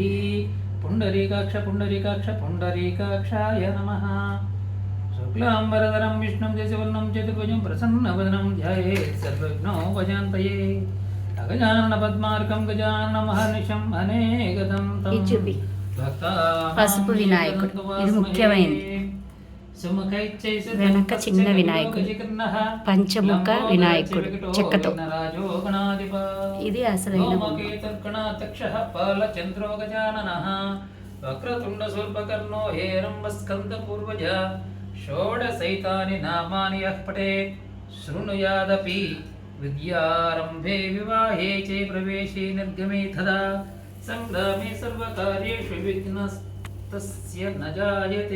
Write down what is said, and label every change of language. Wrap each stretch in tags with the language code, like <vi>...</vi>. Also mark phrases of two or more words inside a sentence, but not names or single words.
<sa>पुण्डरीकाक्ष पुण्डरीकाक्ष पुण्डरीकाक्षाय नमः। शुक्लाम्बरधरं विष्णुं शशिवर्णं चतुर्भुजं प्रसन्नवदनं ध्यायेत् सर्वविघ्नोपशान्तये। अगजाननपद्मार्कं गजाननमहर्निशम् अनेकदं तं</sa> <te>పసుపు వినాయకుడు. ఇది ముఖ్యమైనది. వెనక చిన్న వినాయకుడు, పంచముఖ వినాయకుడు చెక్కతో. ఇది అసలైన</te> <sa>వక్రతుండ శూర్పకర్ణో హేరంబస్కంద పూర్వజ షోడశైతాని నామాని యః పఠేత్ శృణుయాదపి విద్యారంభే వివాహే చే ప్రవేశే నిర్గమే తదా సంగ్రామే సర్వకార్యేషు విఘ్నస్తస్య న జాయతే।</sa>